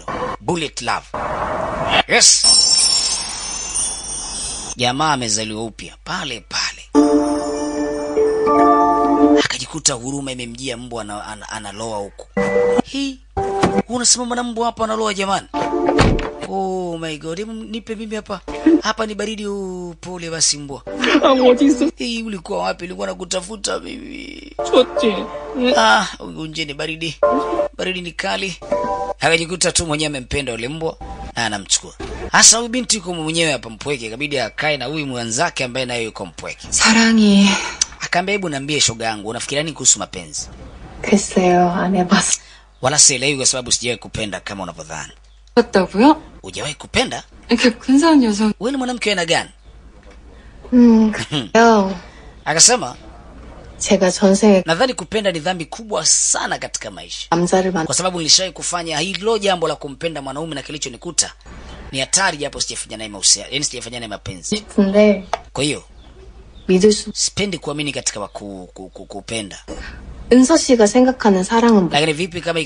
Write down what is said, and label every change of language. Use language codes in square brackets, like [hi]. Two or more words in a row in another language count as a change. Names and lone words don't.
[en] Bullet love. Yes. [sw] Jamaa amezaliwa upya pale. Akajikuta huruma imemjia, mbwa analoa huko. Unasimama na mbwa hapa analoa jamani. [en] Oh my god, [sw] nipe mimi hapa. Hapa ni baridi. Pole basi mbwa. Ulikuwa wapi? Nilikuwa nakutafuta mimi. Unje ni baridi. Baridi ni kali. Akajikuta tu mwenyewe amempenda yule mbwa na anamchukua. Hasa huyu binti yuko mwenyewe hapa mpweke, ikabidi akae na huyu mwanzake ambaye naye yuko mpweke. [ko] 사랑이. [sw] Akaambia hebu niambie shoga yangu, unafikiria nini kuhusu mapenzi? [ko] 글쎄요, 안 해봤어. [sw] Wala sielewi kwa sababu sijawahi kupenda kama unavyodhani. [ko] 봤다고요? [sw] Hujawahi kupenda? [ko] 이렇게 근사한 여성. [sw] Wewe ni mwanamke aina gani? [ko] 그래요. [sw] Akasema [ko] 제가 전생에 [sw] nadhani kupenda ni dhambi kubwa sana katika maisha. [ko] 남자를 만 [sw] Kwa sababu nilishawahi kufanya hilo jambo la kumpenda mwanaume na kilichonikuta ni hatari, japo sijafanya naye mahusiano, yani sijafanya naye mapenzi. [ko] 싶은데 [sw] Kwa hiyo [ko] 믿을 수 [sw] sipendi kuamini katika kupenda. [ko] 은서 씨가 생각하는 사랑은 [sw] Lakini vipi kama